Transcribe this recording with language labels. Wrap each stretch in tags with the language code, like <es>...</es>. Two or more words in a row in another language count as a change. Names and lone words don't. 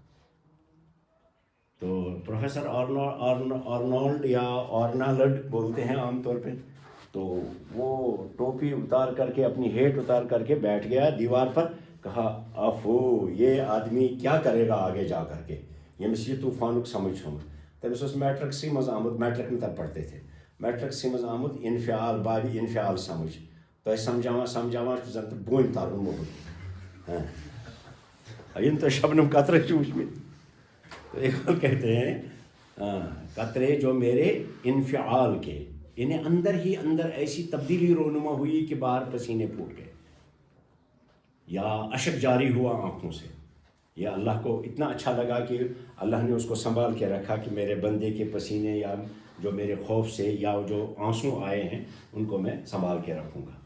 <ur>تو پروفیسر آرنولڈ یا آرنالڈ بولتے ہیں عام طور پہ، تو وہ ٹوپی اتار کر کے، اپنی ہیٹ اتار کر کے بیٹھ گیا دیوار پر، کہا افو یہ آدمی کیا کرے گا آگے جا کر کے،</ur> <ks>یمس یہ طوفانک سمجھ ہوں، تمس اس میٹرکسٕے منٛز آمُت،</ks> <ur>میٹرک میں تب پڑھتے تھے،</ur> <ks>میٹرکسٕے منٛز آمُت انفعال، بابِ انفعال سمجھ، تۄہہِ سمجھاوان چھُ زن تہٕ بونہِ ترُن موٚکُر، یم تو شبنم قطرے چھِ وٕچھمٕتۍ۔</ks> <ur>تو اقبال کہتے ہیں قطرے جو میرے انفعال کے، یعنی اندر ہی اندر ایسی تبدیلی رونما ہوئی کہ باہر پسینے پھوٹ گئے یا اشک جاری ہوا آنکھوں سے، یا اللہ کو اتنا اچھا لگا کہ اللہ نے اس کو سنبھال کے رکھا کہ میرے بندے کے پسینے یا جو میرے خوف سے یا جو آنسو آئے ہیں ان کو میں سنبھال کے رکھوں گا۔</ur>